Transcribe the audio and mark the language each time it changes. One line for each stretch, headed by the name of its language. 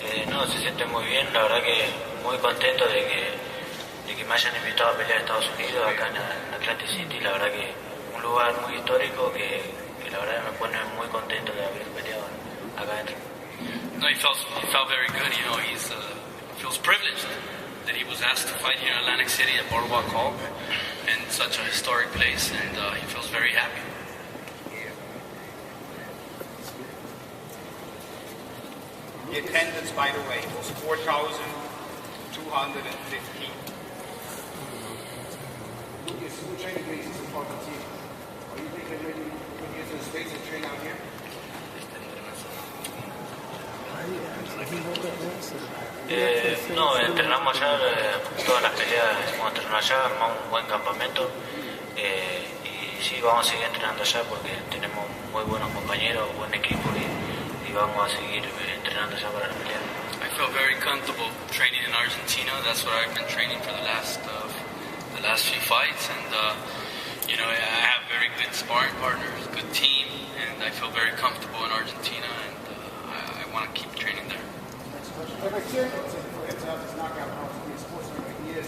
Spanish: No, se siente muy bien, la verdad que muy contento de que me hayan invitado a pelear a Estados Unidos, acá en Atlantic City, la verdad que un lugar muy histórico que la verdad me pone muy contento de haber peleado acá adentro.
English: No, he felt very good. He feels privileged that he was asked to fight here in Atlantic City at Boardwalk Hall, in such a historic place, and he feels very happy. The attendance, by the way, was 4,215. Lucas, who training basis in Argentina? Are you thinking maybe you can get to the States and train out here?
Spanish: No, entrenamos allá, todas las peleas hemos entrenado allá, armamos un buen campamento y sí, vamos a seguir entrenando allá porque tenemos muy buenos compañeros, buen equipo y vamos a seguir entrenando allá para la pelea.
English: I feel very comfortable training in Argentina. That's what I've been training for the last few fights, and I have very good sparring partners, good team, and I feel very comfortable in Argentina, and I want to keep training there. Like I said, it's his knockout power to be a sportsman like he is.